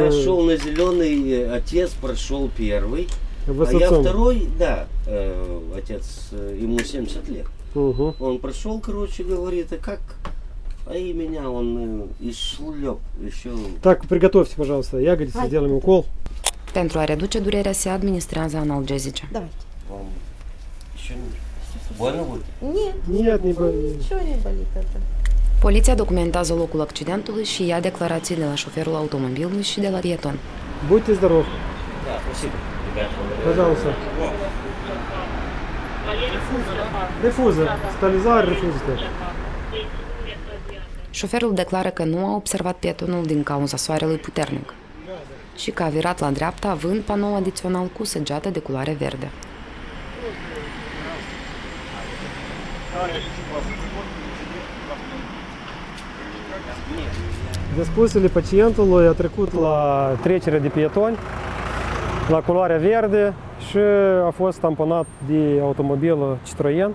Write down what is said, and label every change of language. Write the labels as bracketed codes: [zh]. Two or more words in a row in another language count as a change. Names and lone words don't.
[ru] Я шел на зеленый, отец прошел первый, Вы с а я отцом? второй, да, отец, ему 70 лет. Угу. Он прошел, короче, говорит, а как? А и меня он и шлеп еще. Так, приготовьте, пожалуйста, ягодицы, сделаем укол. [ro] Pentru a reduce durerea se administrează analgezice. [ru] Давайте. Вам еще больно будет? Нет, Нет, не болит. ничего не болит это. [ro] Poliția documentează locul accidentului și ia declarații de la șoferul automobilului și de la pieton. [ru] Будьте здоровы. Да, спасибо. Пожалуйста. Рефузор. Стабилизатор, рефузор. [ro] Șoferul declară că nu a observat pietonul din cauza soarelui puternic și că a virat la dreapta având panou adițional cu săgeată de culoare verde. Spusele pacientului a trecut la trecere de pietoni, la culoarea verde și a fost tamponat de automobil Citroen.